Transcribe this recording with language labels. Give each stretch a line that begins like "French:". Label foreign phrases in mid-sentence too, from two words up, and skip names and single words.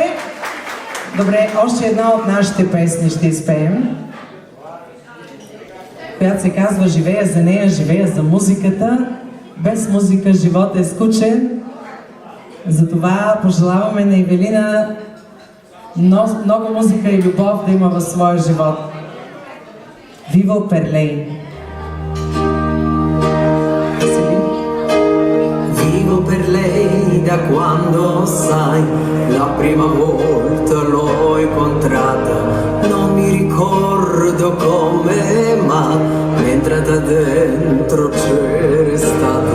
Bulgarian: Добре, още една от нашите песни ще изпеем, която се казва "Живея за нея, живея за музиката". Без музика животът е скучен. Затова пожелаваме на Ивелина много музика и любов да има в своя живот.
Italian: Vivo per lei. Vivo per lei da quando, sai, la prima volta l'ho incontrata. Non mi ricordo come, ma è entrata dentro c'è l'estate.